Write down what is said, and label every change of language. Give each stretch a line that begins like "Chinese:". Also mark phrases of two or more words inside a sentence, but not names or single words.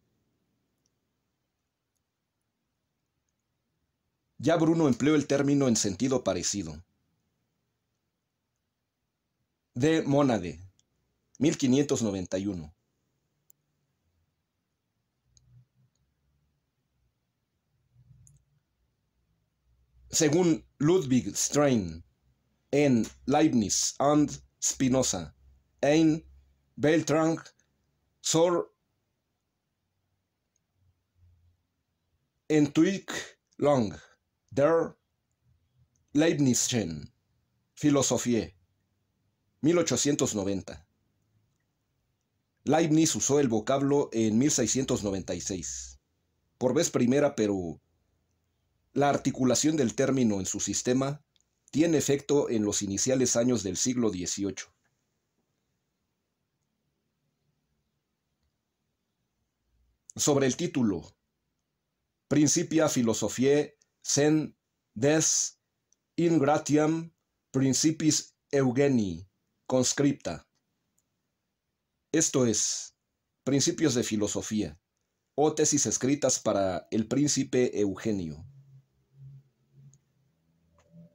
Spanish: Ya Bruno empleó el término en sentido parecido. De Monade, 1591. Según Ludwig Stein, en Leibniz und Spinoza, ein Weltrang zur Entwicklung der Leibnizischen Philosophie, 1890. Leibniz usó el vocablo en 1696, por vez primera, pero la articulación del término en su sistema tiene efecto en los iniciales años del siglo XVIII. Sobre el título Principia Philosophiae sen des ingratiam principis Eugenii conscripta, esto es, Principios de Filosofía, o tesis escritas para el príncipe Eugenio.